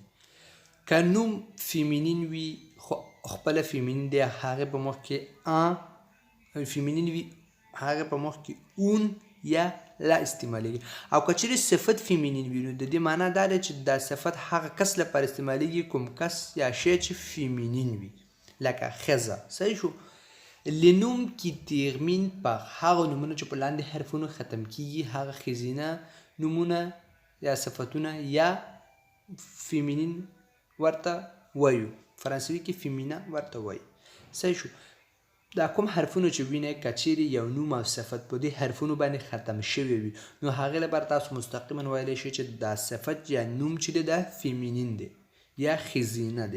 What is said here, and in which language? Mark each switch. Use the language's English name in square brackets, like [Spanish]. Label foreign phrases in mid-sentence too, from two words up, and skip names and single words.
[Pashto] که نوم فیمینین وي خو خپله فیمینین دی هغې په مخ کې فیمینین وي هغې په مخ کې اون یا لا استعمالیږي. او که چیرې صفت فیمینین وي نو د دې معنا دا دی چې دا صفت هغه کس لپاره استعمالیږي کوم کس یا شی چې فیمینین وي لکه ښځه. صحیح شو. [French] Les noms qui terminent par [Pashto] هغه نومونه چې په لاندې حرفونو ختم کیږي هغه ښځینه نومونه یا صفتونه یا فیمینین ورته وایو. فرانسوي کې فیمینا ورته وایي. صحیح شو. دا کوم حرفونه چې وینئ که چیرې یو نوم او صفت په دې حرفونو باندې ختم شوی وي نو هغې لپاره تاسو مستقیما ویلی شئ چې دا صفت یا نوم چې دی دا فیمینین دی یا ښځینه دی.